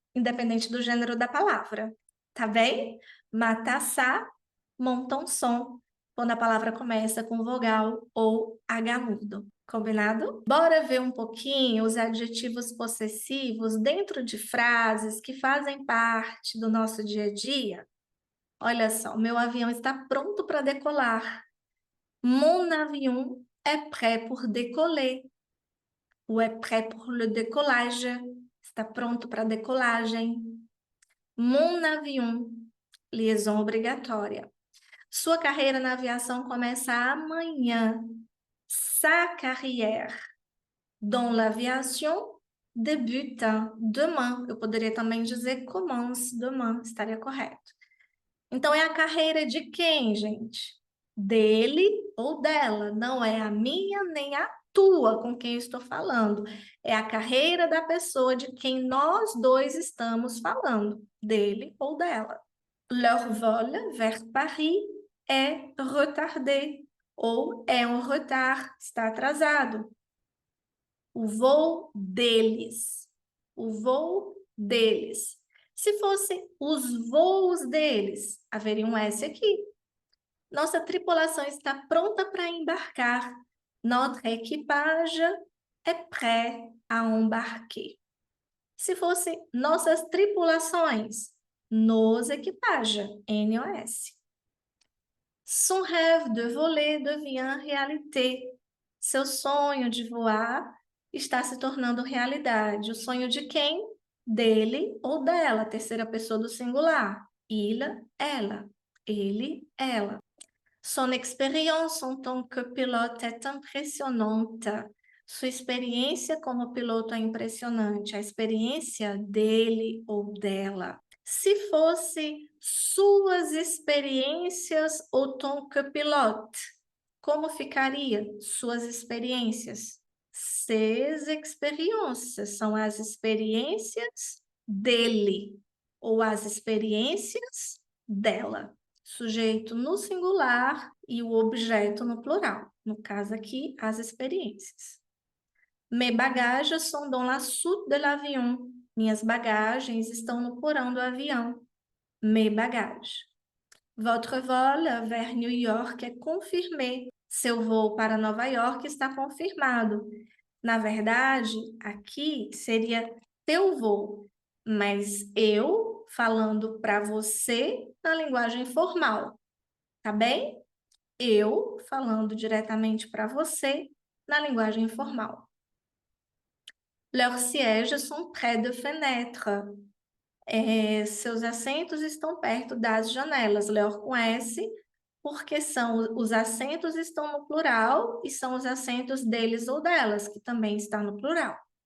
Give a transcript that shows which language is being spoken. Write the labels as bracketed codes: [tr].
[pt] independente do gênero da palavra, tá bem? Matar ça, monta um som, quando a palavra começa com vogal ou H mudo. Combinado? Bora ver um pouquinho os adjetivos possessivos dentro de frases que fazem parte do nosso dia a dia? Olha só, o meu avião está pronto para decolar. [fr] Mon avion est prêt pour décoller. Ou est prêt pour le décollage. [pt] Está pronto para decolagem. [fr] Mon avion, [pt] liaison obrigatória. Sua carreira na aviação começa amanhã. [fr] Sa carrière dans l'aviation débute demain. [pt] Eu poderia também dizer [fr] commence demain, [pt] estaria correto. Então, é a carreira de quem, gente? Dele ou dela. Não é a minha nem a tua com quem eu estou falando. É a carreira da pessoa de quem nós dois estamos falando. Dele ou dela. [fr] Leur vol vers Paris est retardé. [pt] Ou é um retard, está atrasado. O voo deles. O voo deles. Se fossem os voos deles, haveria um S aqui. Nossa tripulação está pronta para embarcar. [fr] Notre équipage est prêt à embarquer. [pt] Se fossem nossas tripulações, [fr] nos équipages, [pt] NOS. [fr] Son rêve de voler devient réalité. [pt] Seu sonho de voar está se tornando realidade. O sonho de quem? Dele ou dela, terceira pessoa do singular. Il, ela. Ele, ela. [fr] Son expérience en tant que pilote est impressionnante. [pt] Sua experiência como piloto é impressionante. A experiência dele ou dela. Se fosse suas experiências [fr] en tant que pilote, [pt] como ficaria suas experiências? [fr] Ses expériences [pt] são as experiências dele ou as experiências dela. Sujeito no singular e o objeto no plural. No caso aqui, as experiências. [fr] Mes bagages sont dans la soute de l'avion. [pt] Minhas bagagens estão no porão do avião. [fr] Mes bagages. Votre vol vers New York est confirmé. [pt] Seu voo para Nova York está confirmado. Na verdade, aqui seria teu voo, mas eu falando para você na linguagem formal, tá bem? Eu falando diretamente para você na linguagem formal. [fr] Leurs sièges sont près de fenêtres. [pt] Seus assentos estão perto das janelas. Leur com S, porque os assentos estão no plural e são os assentos deles ou delas, que também está no plural.